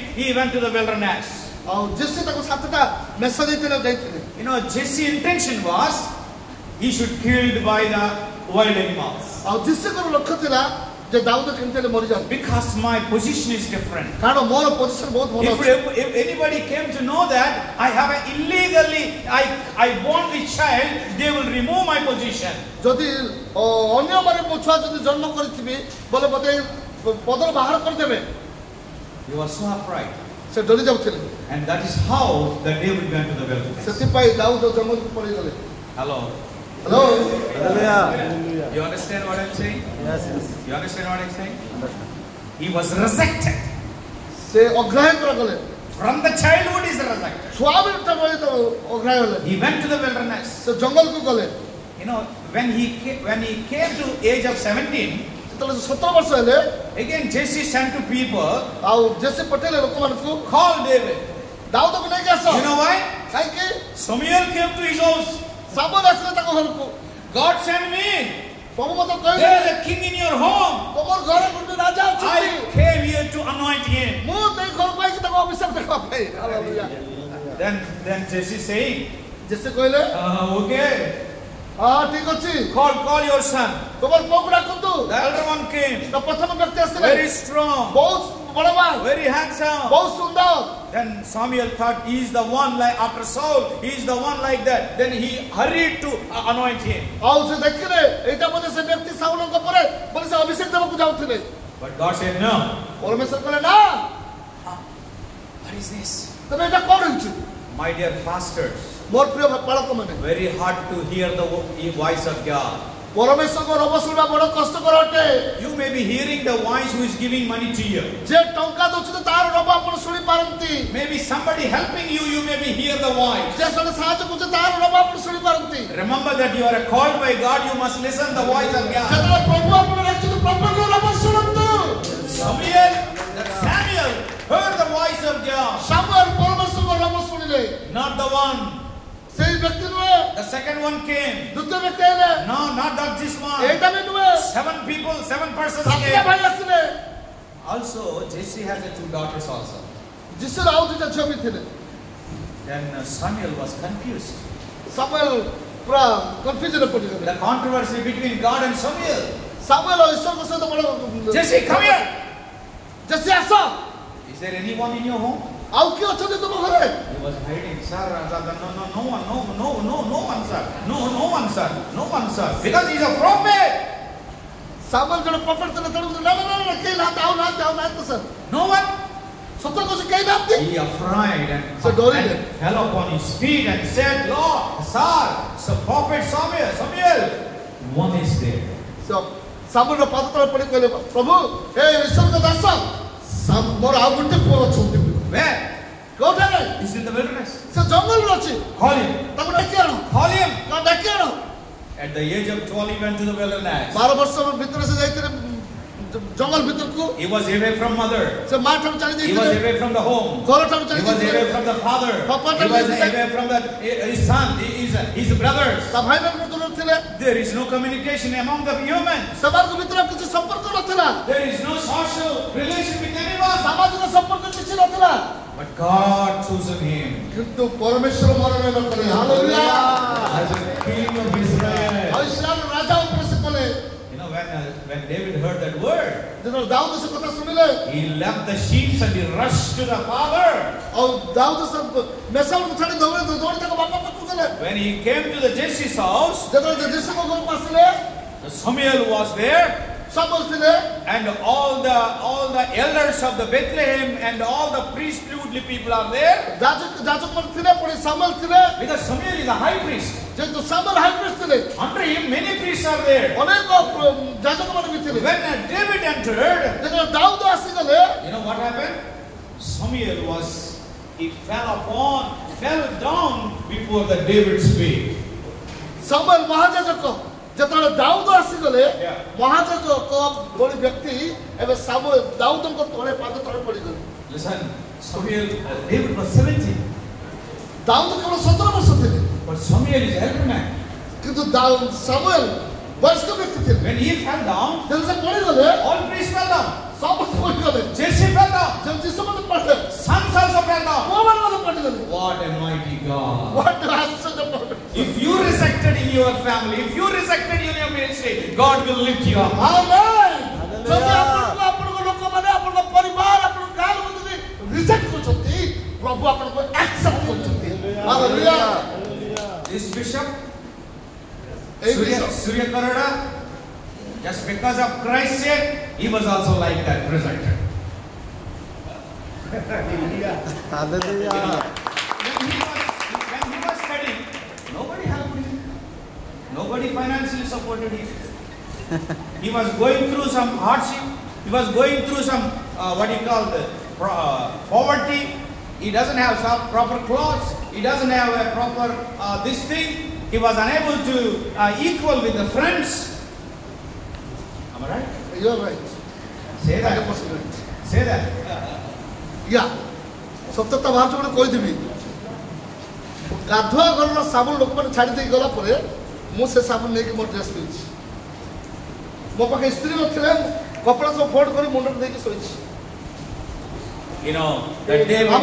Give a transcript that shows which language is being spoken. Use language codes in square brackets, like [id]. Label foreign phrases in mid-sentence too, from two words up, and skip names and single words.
[en] He went to the wilderness. [or] ଆଉ ଜେସି ତାକୁ 7ଟା ମେଷ ଦେଇଥିଲେ ଯାଇଥିଲେ [en] You know, Jesse's intention was he should killed by the wild animals. [or] ଆଉ ଜେସିଙ୍କର ଲକ୍ଷ୍ୟ ଥିଲା ଯେ ଦାଉଦ କେମିତି ହେଲେ ମରିଯାଉ [en] Because my position is different. [or] କାରଣ ମୋର ପୋଜିସନ ବହୁତ ଭଲ ଅଛି [en] If anybody came to know that I have illegally I born this child, they will remove my position. [or] ଯଦି ଅନ୍ୟମାନେ ମୋ ଛୁଆ ଯଦି ଜନ୍ମ କରିଥିବି ବୋଲେ ମୋତେ ପଦର ବାହାର କରିଦେବେ [en] You are so upright. [or] ସେ ଡରି ଯାଉଥିଲେ [en] And that is how the David went to the wilderness. [or] ସେଥିପାଇଁ ଦାଉଦ ଜଙ୍ଗଲକୁ ପଳେଇଗଲେ [en] Hello. [or] ହ୍ୟାଲୋ [en] Hallelujah. You understand what I'm saying? Yes, yes. You understand what I'm saying? He was rejected. [or] ସେ ଅଗ୍ରାହ୍ୟ କରାଗଲେ [en] From the childhood he is rejected. [or] ଛୁଆ ବେଳଟା ବେଳେ ତ ଅଗ୍ରାହ୍ୟ ହେଲେ [en] He went to the wilderness. [or] ସେ ଜଙ୍ଗଲକୁ ଗଲେ [en] You know, when he came to age of 17, [or] ଯେତେବେଳେ 17 ବର୍ଷ ହେଲେ [en] again Jesse sent to people, [or] ଆଉ ଜେସି ପଠେଇଲେ ଲୋକମାନଙ୍କୁ [en] call David. [or] ଦାଉଦକୁ ନେଇକି ଆସ [en] You know why? [or] କାହିଁକି [en] Samuel came to his house. [or] ସାମୁଏଲ ଆସିଲେ ତାଙ୍କ ଘରକୁ [en] God sent me. [or] ପ୍ରଭୁ ମୋତେ କହିଲେ [en] There is a king in your home. [or] ତମର ଘରେ ଗୋଟେ ରାଜା [en] I [or] ଅଛନ୍ତି [en] came here to anoint him. [or] ମୁଁ ସେଇ ଘରକୁ ଆଇଛି ତାକୁ ଅଭିଷେକ ଦେବା ପାଇଁ ହାଲେଲୁୟା [en] Then Jesse saying, [or] ଜେସି କହିଲେ [en] okay, [or] ହଁ ଠିକ ଅଛି [en] call your son. [or] তোমার পুଅକୁ ଡାକନ୍ତୁ। [en] The elder one came, [or] ତ ପ୍ରଥମ ବ୍ୟକ୍ତି ଆସିଲେ [en] very strong, [or] ବହୁତ ବଳବାନ, [en] very handsome. [or] ବହୁତ ସୁନ୍ଦର। [en] Then Samuel thought he is the one like after Saul, he is the one like that. Then he hurried to anoint him. [or] ଆଉ ସେ ଦେଖିଲେ ଏଇଟା ବୋଧେ ସେ ବ୍ୟକ୍ତି ସାଉଲଙ୍କ ପରେ ବୋଲି ସେ ଅଭିଷେକ ଦେବାକୁ ଯାଉଥିଲେ। [en] But God said no. [or] ପରମେଶ୍ୱର କହିଲେ ନା, [en] What is this? [or] ତମେ ଏଇଟା କଣ ହେଇଛି? [en] My dear pastors, [or] ମୋର ପ୍ରିୟ ପାଳକ ମାନେ, [en] very hard to hear the voice of God. [or] ପରମେଶ୍ୱରଙ୍କ ରବ ଶୁଣିବା ବଡ କଷ୍ଟକର ଅଟେ। [en] You may be hearing the voice who is giving money to you. [or] ଯେ ଟଙ୍କା ଦଉଛନ୍ତି ତାର ରବ ଆପଣ ଶୁଣି ପାରନ୍ତି। [en] Maybe somebody helping you, you may be hear the voice. [or] ଯେ ଜଣେ ସାହାଯ୍ୟ କରୁଛି ତାର ରବ ଆପଣ ଶୁଣି ପାରନ୍ତି। [en] Remember that you are called by God, you must listen the voice of God. [or] ଯେତେବେଳେ ପ୍ରଭୁ ଆପଣ ଡାକୁଛନ୍ତି ପ୍ରଭୁଙ୍କ ରବ ଶୁଣନ୍ତୁ। [en] Samuel heard the voice of God. [or] ସାମୁଏଲ ପରମେଶ୍ୱରଙ୍କ ରବ ଶୁଣିଲେ, [en] Not the one. [or] ସେଇ ବ୍ୟକ୍ତି ନୁହେଁ। [en] The second one came. [or] ଦ୍ୱିତୀୟ ବ୍ୟକ୍ତି ହେଲେ [en] No, not this one. [or] ଏଇଟା ବି ନୁହେଁ। [en] 7 people, 7 persons [or] ସାତଟା [en] came. [or] ଭାଇ ଆସିଲେ। [en] Also, Jesse has 2 daughters also. [or] ଯୀଶୁର ଆଉ ଦୁଇଟା ଝିଅ ବି ଥିଲେ। [en] Then Samuel was confused. [or] ସାମୁଏଲ ପୁରା କନଫ୍ୟୁଜନରେ ପଡ଼ିଗଲେ। [en] The controversy between God and Samuel. [or] ସାମୁଏଲ ଈଶ୍ୱରଙ୍କ ସହିତ ବଡ଼ [en] Jesse, come here. [or] ଜେସି ଆସ। [en] Is there anyone in your home? [or] ଆଉ କିଏ ଅଛନ୍ତି ତୁମ ଘରେ? [en] He was hiding, sir. No one, sir. No one, sir. No one, sir. Because he's a prophet. [or] ସାମୁଏଲ ଜଣେ ପ୍ରଫେଟ ଥିଲେ, ତେଣୁ ନା କେହି ନାହାନ୍ତି, ଆଉ ନାହାନ୍ତି ସାର୍। [en] No one. [or] ସତ କହୁଛି କେହି ନାହାନ୍ତି। [en] He afraid So and fell upon his feet and said, Lord, sir, so prophet Samuel, one is there. [or] ସାମୁଏଲର ପାଦ ତଳେ ପଡ଼ି କହିଲେ, ପ୍ରଭୁ ହେ ଈଶ୍ୱରଙ୍କ ଦାସ, ମୋର ଆଉ ଗୋଟେ ପୁଅ ଅଛନ୍ତି। [en] Where? [or] କୋଉଠାରେ? [en] He's in the wilderness. [or] ସେ ଜଙ୍ଗଲରେ ଅଛି। [en] Call him. [or] ତାକୁ ଡାକି ଆଣ। [en] Call him. [or] ଡାକି ଆଣ। [en] At the age of 12, he went to the wilderness. [or] 12 ବର୍ଷ ଭିତରେ ସେ ଯାଇଥିଲେ ଜଙ୍ଗଲ ଭିତରକୁ। [en] He was away from mother. [or] ସେ ମା ଠାରୁ ଚାଲି [en] He was [or] ଯାଇଥିଲେ। [en] away from the home. [or] ଘର ଠାରୁ [en] He [or] ଚାଲି [en] was away [or] ଯାଇଥିଲେ। [en] from the father. Papa He was [or] ଚାଲି [en] away from his son, his brothers. [or] ତା ଭାଇମାନଙ୍କୁ ଦୂରରେ ଥିଲେ। [en] There is no communication among the humans. [or] ସେମାନଙ୍କ ଭିତରେ କିଛି ସମ୍ପର୍କ ନଥିଲା। [en] There is no social relation with anyone. [or] ସାମାଜିକ ସମ୍ପର୍କ କିଛି ନଥିଲା। [en] But God chosen him [or] କିନ୍ତୁ ପରମେଶ୍ୱର ମନୋନୟନ କଲେ। ହାଲେଲୁୟା। [en] as a king of Israel. [or] ଆଉ ଇସ୍ରାଏଲର ରାଜା ଉପରେ ସେ କଲେ। [en] You know, when David heard that word, [or] ଯେତେବେଳେ ଦାଉଦ ସେ କଥା ଶୁଣିଲେ, [en] he left the sheep and he rushed to the father. [or] ଆଉ ଦାଉଦ ସେ ମେସାଉଙ୍କୁ ଛାଡ଼ି ଦୌଡ଼ି ତାଙ୍କ ବାପା ପାଖକୁ ଗଲେ। [en] When he came to the Jesse's house, [or] ଯେତେବେଳେ ଯୀଶୁଙ୍କ ଘରକୁ ଆସିଲେ, [en] Samuel was there. [or] ସାମୁଏଲ ଥିଲେ। [en] And all the elders of the Bethlehem and all the priestly people are there. [or] ଯାଜକମାନେ ଥିଲେ, ପୁଣି ସାମୁଏଲ ଥିଲେ। [en] Because Samuel is a high priest. [or] ଯେହେତୁ ସାମୁଏଲ [en] high priest [or] ଥିଲେ, [en] Under him many priests are there. [or] ଅନେକ ଯାଜକମାନେ ବି ଥିଲେ। [en] When David entered, [or] ଯେତେବେଳେ ଦାଉଦ ଆସିଗଲେ, [en] you know what happened? Samuel fell down before the David's feet. [or] ସାମୁଏଲ ମହାଯାଜକ ଯେତେବେଳେ ଦାଉଦ ଆସିଗଲେ, ମହାଯାଜକ ଭଳି ବ୍ୟକ୍ତି ଏବେ ଦାଉଦଙ୍କ ତଳେ ପାଦ ତଳେ ପଡ଼ିଗଲେ। [en] Listen, David was 70. [or] ଦାଉଦ କେବଳ 17 ବର୍ଷ ଥିଲେ, [en] But Samuel is elder man. [or] କିନ୍ତୁ ସାମୁଏଲ ବୟସ୍କ ବ୍ୟକ୍ତି ଥିଲେ। [en] When he fell down, [or] ତେଣୁ ସେ ପଡ଼ିଗଲେ, [en] all priests fell down. [or] ସମସ୍ତେ ପଡ଼ିଗଲେ। [en] Jesse fell down. [or] ଯୀଶୁ ମଧ୍ୟ ପଡ଼ିଲେ, [en] Sons also fell down. [or] ପୁଅମାନେ ମଧ୍ୟ ପଡ଼ିଗଲେ। [en] What a mighty God. [or] What ଆଶ୍ଚର୍ଯ୍ୟ ପଡ଼ିଲେ। [en] If you rejected in your family, if you rejected in your ministry, God will lift you up. [or] ଆମେନ୍। ଯଦି ଆପଣଙ୍କ ଲୋକମାନେ, ଆପଣଙ୍କ ପରିବାର, ଆପଣଙ୍କ ଗାଁ ଲୋକ ଯଦି ରିଜେକ୍ଟ କରୁଛନ୍ତି, ପ୍ରଭୁ ଆପଣଙ୍କୁ ଆକ୍ସେପ୍ଟ କରୁଛନ୍ତି। ହାଲେଲୁୟା। [en] This bishop, Hey, Bishop. Surya Karada, just because of Christ's sake, he was also like that, rejected. Hallelujah. When he was studying, nobody helped him. Nobody financially supported him. He was going through some hardship. He was going through some, poverty. He doesn't have some proper clothes. He doesn't have a proper this thing. He was unable to equal with the friends. Am I right? You are right. Say that. 100% Say that. [or] ୟା ସତ୍ୟତା ବାହାର ଗୋଟେ କହିଦେବି। ଗାଧୁଆ ଘରର ସାବୁନ ଲୋକମାନେ ଛାଡ଼ି ଦେଇ ଗଲା ପରେ ମୁଁ ସେ ସାବୁନ ନେଇକି ମୋ ଡ୍ରେସ୍ ପିଉଛି। ମୋ ପାଖେ ସ୍ତ୍ରୀ ନଥିଲେ, କପଡ଼ା ସବୁ ଫୋଲ୍ଡ କରି ମୁଣ୍ଡରେ ଦେଇକି ଶୋଇଛି। [en] You know, that day